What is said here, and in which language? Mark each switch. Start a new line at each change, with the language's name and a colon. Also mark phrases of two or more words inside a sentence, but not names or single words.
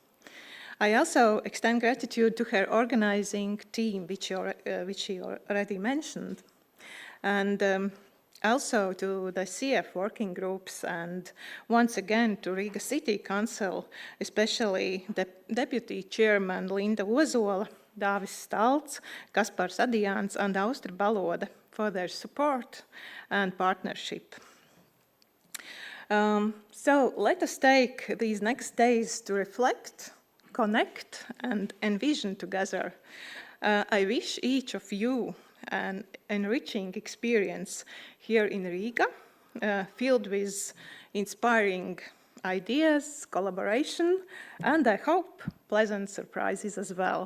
English: I also extend gratitude to her organizing team, which she already mentioned, and also to the CF working groups, and once again to Riga City Council, especially the Deputy Chairman Linda Ozola, Dāvis Stalts, Kaspars Adjāns, and Austra Balode for their support and partnership. So let us take these next days to reflect, connect, and envision together. I wish each of you an enriching experience here in Riga, filled with inspiring ideas, collaboration, and I hope pleasant surprises as well.